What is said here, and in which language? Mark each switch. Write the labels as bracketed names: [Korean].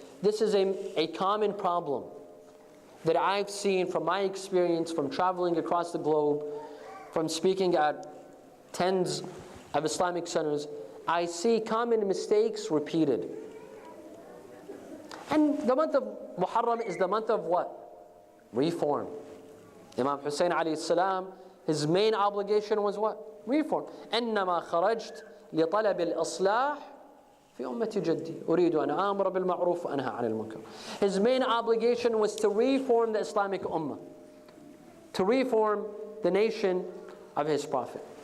[English] This is a common problem that I've seen from my experience, from traveling across the globe, from speaking at tens of Islamic centers. I see common mistakes repeated. And the month of Muharram is the month of what? Reform. Imam Hossein alayhi salam, his main obligation was what? Reform. [Arabic] إنما خرجت لطلب الإصلاح في أمة جدي أريد أن آمر بالمعروف وأنهى عن المنكر. [English] His main obligation was to reform the Islamic ummah, to reform the nation of his prophet.